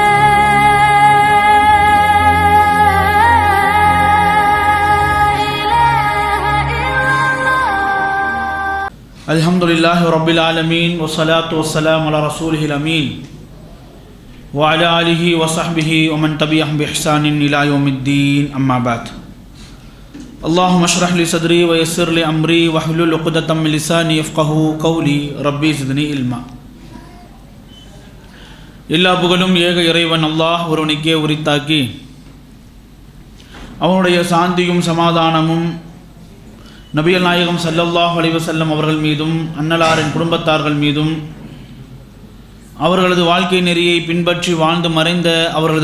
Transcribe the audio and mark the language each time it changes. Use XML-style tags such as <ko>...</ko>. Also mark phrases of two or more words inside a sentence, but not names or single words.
<ar>الحمد لله رب العالمين والصلاة والسلام على رسوله الأمين وعلى آله وصحبه ومن تبعهم بإحسان إلى يوم الدين أما بعد اللهم اشرح لي صدري ويسر لي أمري واحلل عقدة من لساني يفقهوا قولي ربي زدني علما.</ar> <ta>எல்லா புகழும் ஏக இறைவன் அல்லாஹ் ஒருவனுக்கே உரித்தாக்கி அவனுடைய சாந்தியும் சமாதானமும் நபிகள் நாயகம்</ta> <ar>صلى الله عليه وسلم</ar> <ta>அவர்கள் மீதும் அன்னலாரின் குடும்பத்தார்கள் மீதும் அவர்களது வாழ்க்கை நெறியை பின்பற்றி வாழ்ந்து மறைந்த அவர்களது</ta>